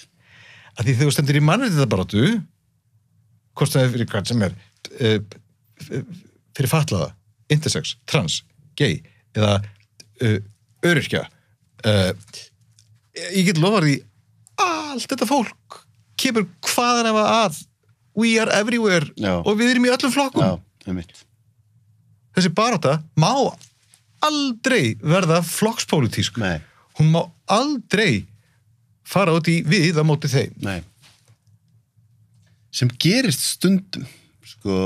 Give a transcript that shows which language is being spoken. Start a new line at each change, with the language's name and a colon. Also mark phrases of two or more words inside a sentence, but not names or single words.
Icelandic: að því þegar þú stendur í mannréttinda baráttu hvort það er fyrir hvað sem er fyrir fatlaða, intersex, trans, gay eða öryrkja ég get lofað því allt þetta fólk kemur hvaðan ef að
English: we are everywhere
Icelandic: og við erum í öllum flokkum. Þessi barátta má aldrei verða flokkspólitísk. Nei. Hún má aldrei fara út í við á móti þeim. Nei. Sem gerist stundum, sko.